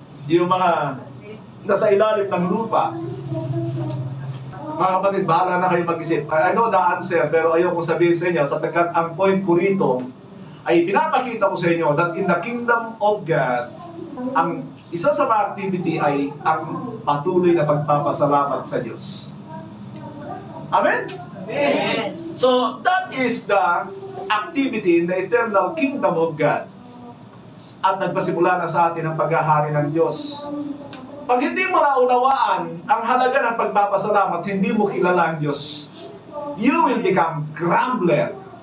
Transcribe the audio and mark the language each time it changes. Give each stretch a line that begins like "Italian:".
Filipino: Yung mga nasa ilalim ng lupa? Mga kapatid, bahala na kayo mag-isip.
English: I know the answer,
Filipino: pero ayokong sabihin sa inyo, sapagkat ang point ko rito ay pinapakita ko sa inyo
English: that in the kingdom of God,
Filipino: ang isa sa mga activity ay ang patuloy na pagpapasalamat sa Diyos. Amen? Amen.
English: So, that is the activity in the eternal kingdom of God.
Filipino: At nagpasimula na sa atin ang paghahari ng Diyos. Pag hindi mo naunawaan ang halaga ng pagpapasalamat, hindi mo kilala ang Diyos.
English: You will become grumbler.